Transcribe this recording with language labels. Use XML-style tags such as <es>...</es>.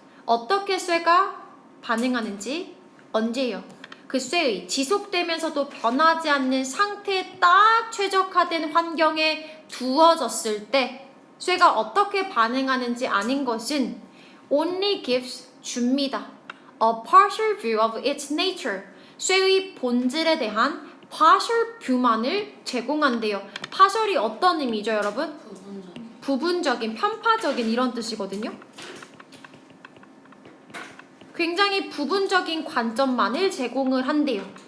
<ko>어떻게 쇠가 반응하는지. 언제요? 그 쇠의 지속되면서도 변하지 않는 상태에 딱 최적화된 환경에 두어졌을 때 쇠가 어떻게 반응하는지 아는 것은</ko> <en>only gives</en> <ko>줍니다.</ko> <en>A partial view of its nature.</en> <ko>쇠의 본질에 대한 partial view만을 제공한대요. partial이 어떤 의미죠, 여러분? 부분적인, 편파적인 이런 뜻이거든요. 굉장히 부분적인 관점만을 제공을 한대요.</ko>